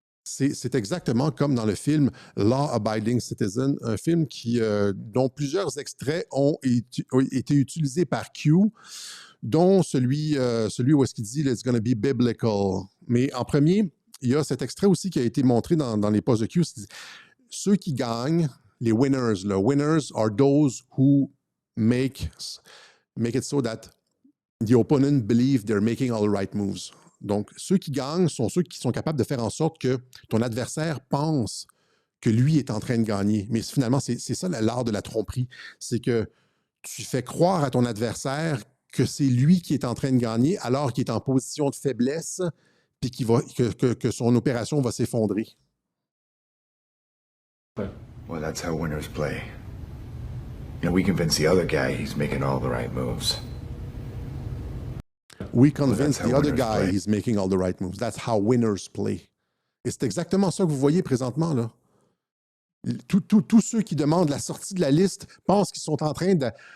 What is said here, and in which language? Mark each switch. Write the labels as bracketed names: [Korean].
[French] C'est exactement comme dans le film Law Abiding Citizen, un film dont plusieurs extraits ont été utilisés par Q, dont celui où est-ce qu'il dit « [English] It's gonna be biblical ». [French] Mais en premier, il y a cet extrait aussi qui a été montré dans les posts de Q. Ceux qui gagnent, les [English] winners, winners are those who make it so that the opponent believe they're making all the right moves. [French] Donc, ceux qui gagnent sont ceux qui sont capables de faire en sorte que ton adversaire pense que lui est en train de gagner. Mais finalement, c'est ça l'art de la tromperie. C'est que tu fais croire à ton adversaire que c'est lui qui est en train de gagner alors qu'il est en position de faiblesse puis que son opération va s'effondrer. [English] Well, that's how winners play. You know, we convince the other guy he's making all the right moves. We convince the other guy he's making all the right moves. That's how winners play. [French] Et c'est exactement ça que vous voyez présentement, là. Tous ceux qui demandent la sortie de la liste pensent qu'ils sont en train de...